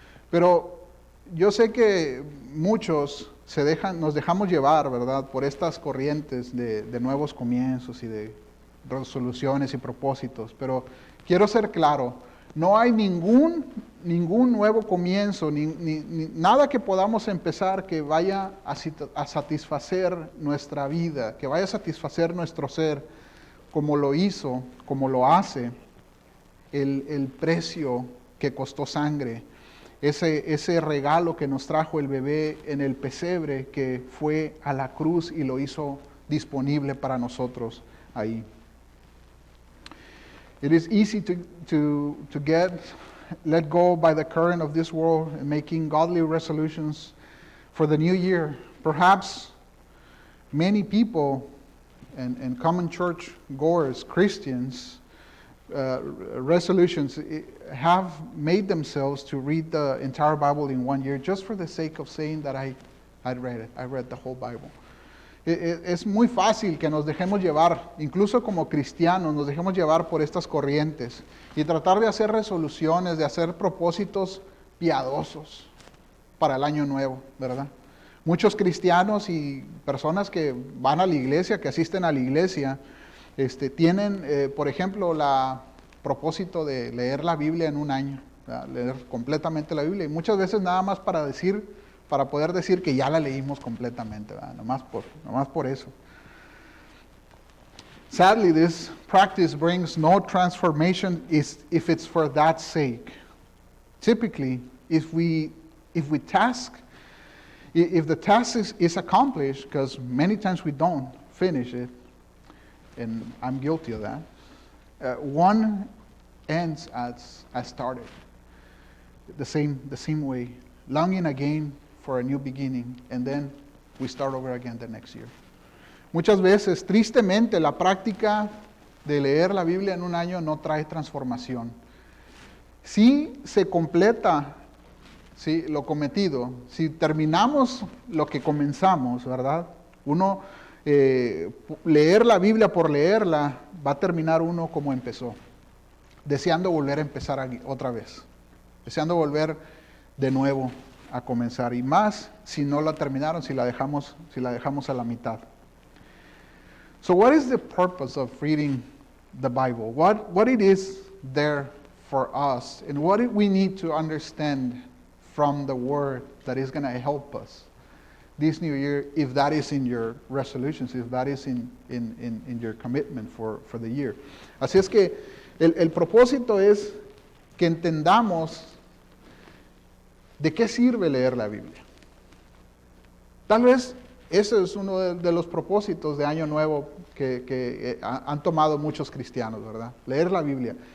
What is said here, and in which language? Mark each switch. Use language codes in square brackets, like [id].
[es] Pero yo sé que muchos nos dejamos llevar, ¿verdad?, por estas corrientes de nuevos comienzos y de resoluciones y propósitos. Pero quiero ser claro, no hay ningún nuevo comienzo, nada que podamos empezar que vaya a satisfacer nuestra vida, que vaya a satisfacer nuestro ser, como lo hizo, como lo hace el precio que costó sangre, ese regalo que nos trajo el bebé en el pesebre, que fue a la cruz y lo hizo disponible para nosotros ahí. [en] It is easy to get let go by the current of this world and making godly resolutions for the new year. Perhaps many people and common church goers, Christians, resolutions have made themselves to read the entire Bible in 1 year just for the sake of saying that I read it. I read the whole Bible. [es] Es muy fácil que nos dejemos llevar, incluso como cristianos, nos dejemos llevar por estas corrientes y tratar de hacer resoluciones, de hacer propósitos piadosos para el año nuevo, ¿verdad? Muchos cristianos y personas que van a la iglesia, que asisten a la iglesia, tienen, por ejemplo, el propósito de leer la Biblia en un año, ¿verdad? Leer completamente la Biblia, y muchas veces nada más para poder decir que ya la leímos completamente, ¿verdad? Nomás por eso. [en] Sadly, this practice brings no transformation if it's for that sake. Typically, if we task If the task is accomplished, because many times we don't finish it, and I'm guilty of that, one ends as started. The same way, longing again for a new beginning, and then we start over again the next year. [es] Muchas veces, tristemente, la práctica de leer la Biblia en un año no trae transformación. Si se completa, ¿sí?, lo cometido, si terminamos lo que comenzamos, ¿verdad? Uno, leer la Biblia por leerla, va a terminar uno como empezó, deseando volver a empezar otra vez, deseando volver de nuevo a comenzar, y más si no la terminaron, si la dejamos a la mitad. [en] So what is the purpose of reading the Bible? What it is there for us, and what we need to understand from the Word that is going to help us this new year, if that is in your resolutions, if that is in your commitment for the year. [es] Así es que el propósito es que entendamos de qué sirve leer la Biblia. Tal vez ese es uno de los propósitos de Año Nuevo que han tomado muchos cristianos, ¿verdad? Leer la Biblia.